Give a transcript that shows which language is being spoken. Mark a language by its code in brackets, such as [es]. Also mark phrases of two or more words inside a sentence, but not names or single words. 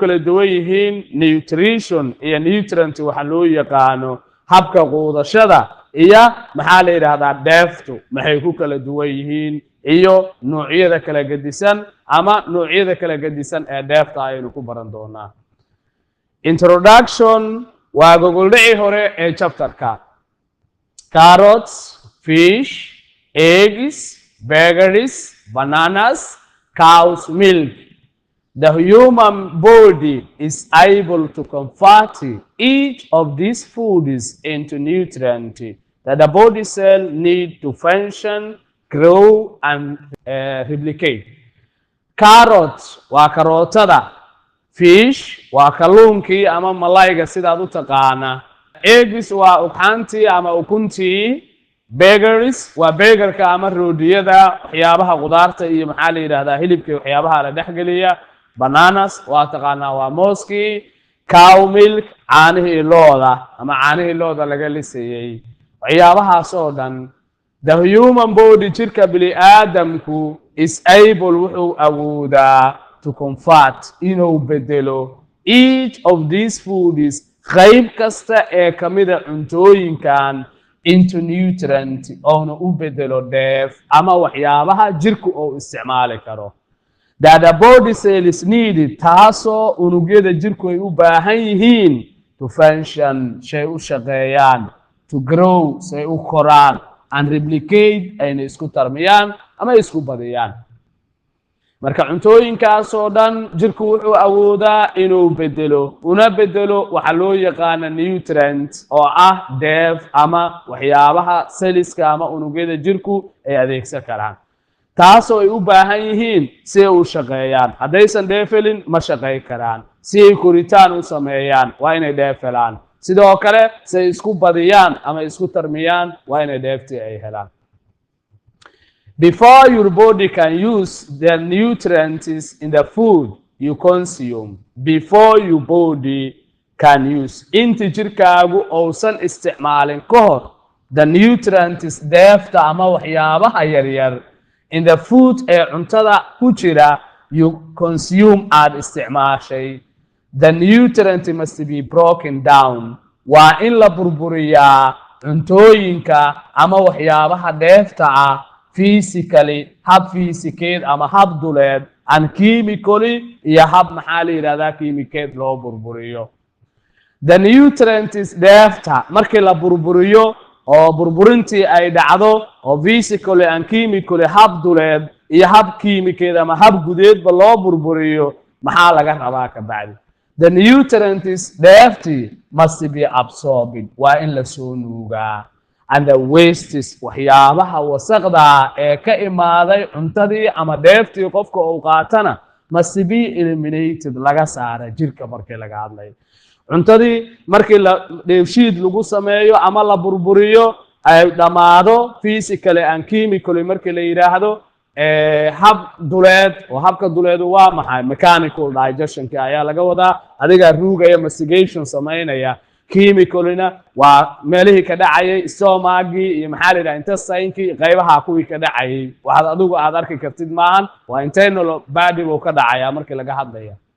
[so] kala duwan yihiin nutrition iyo nutrient waxa loo yaqaano habka quudashada iyo maxaa la yiraahdaa dheeftu maxay ku kala duwan yihiin iyo noocyada kala gedisan ama noocyada kala gedisan ee dheefta ayaynu ku baran doonaa introduction waa gogoldhici hore ee chapterka [en] carrots fish eggs berries bananas cow's milk. The human body is able to convert each of these foods into nutrients that the body cell need to function, grow, and replicate. [so] Carrots waa karootada. Fish waa kalluunkii ama malayga sidaad u taqaana. Eggs waa ugxantii ama ukuntii. Berries waa burgerka ama roodiyada waxyaabaha qudaarta iyo maxaa la yiraahdaa hilibka waxyaabaha la dhaxgaliya. Bananas waa taqaanaa waa mooskii. [en] Cow milk [so] caanihii looda ama caanihii looda laga lisayay waxyaabahaas oo dhan [en] the human body [so] jirka bili aadamku [en] is able [so] wuxuu awoodaa [en] to convert [so] inuu bedelo [en] each of these foods [so] qayb kasta ee kamida cuntooyinkan [en] into nutrient [so] oona u bedelo dheef ama waxyaabaha jirku uu isticmaali karo [en] that the body cell is needed [so] taasoo unugyada jirku ay u baahan yihiin to function shay u shaqeeyaan [en] to grow [so] say u koraan [en] and replicate [so] ayna isku tarmiyaan ama isku badiyaan marka cuntooyinkaas oo dhan jirku wuxuu awoodaa inuu bedelo una bedelo waxa loo yaqaan nutrient oo ah dheef ama waxyaabaha cellska ama unugyada jirku ay adeegsan karaan taasoo ay u baahan yihiin si ay u shaqeeyaan haddaysan dheefelin ma shaqeyn karaan si ay koritaan u sameeyaan waa inay dheefelaan sidoo kale si ay isku badiyaan ama isku tarmiyaan waa inay dheeftii ay helaan [en] before your body can use the nutrients in the food you consume before your body can use [so] inta jirkaagu uusan isticmaalin ka hor [en] the nutrients [so] dheefta ama waxyaabaha yaryar [en] in the food [so] ee cuntada ku jira [en] you consume [so] aad isticmaashay [en] the nutrient must be broken down [so] waa in la burburiyaa cuntooyinka ama waxyaabaha dheefta ah physically hab physikeed ama hab duleed [en] and chemically [so] iyo hab maxaa la yiraahdaa chemikeed loo burburiyo [en] the nutrients [so] dheefta markii la burburiyo oo burburintii ay dhacdo oo [en] physically and chemically [so] hab duleed iyo hab chemikeed ama hab gudeedba loo burburiyo maxaa laga rabaa ka bacdi [en] the nutrients [so] dheeftii [en] must be absorbed [so] waa in la soo nuugaa [en] and the [so] wastes waxyaabaha wasaqda ee ka imaaday cuntadii ama dheeftii qofka uu qaatana [en] must be eliminated [so] laga saara jirka markii laga hadlayo cuntadii markii la dheefshiid lagu sameeyo ama la burburiyo ay dhamaado [en] physically and chemically [so] markii la yiraahdo hab duleed oo habka duleedu waa maxay [en] mechanical digestion [so] ayaa laga wadaa adiga ruugaya mastication sameynaya chemicalina waa meelihii ka dhacayay stomachii iyo maxaa la yiraahdaa intestine-kii qaybaha kuwii ka dhacayay waxaad adigu aad arki kartid maahan waa [en] internal body [so] oo ka dhacaya markii laga hadlaya